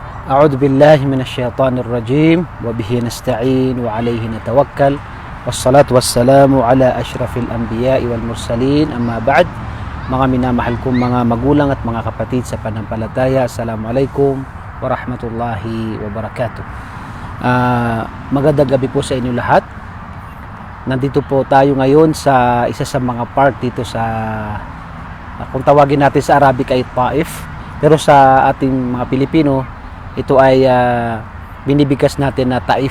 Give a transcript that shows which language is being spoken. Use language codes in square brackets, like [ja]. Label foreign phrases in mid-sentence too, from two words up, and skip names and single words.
[ar] أعوذ بالله من الشيطان الرجيم وبه نستعين وعليه نتوكل والصلاة والسلام على أشرف الأنبياء والمرسلين أما بعد. [tl] Mga minamahal kong mga magulang at mga kapatid sa panampalataya, [ar] السلام عليكم ورحمة الله وبركاته. [tl] Magandang gabi po sa inyo lahat. Nandito po tayo ngayon sa isa sa mga part dito sa kung tawagin natin sa Arabic ay Taif, pero sa ating mga Pilipino ito ay binibigkas natin na Taif.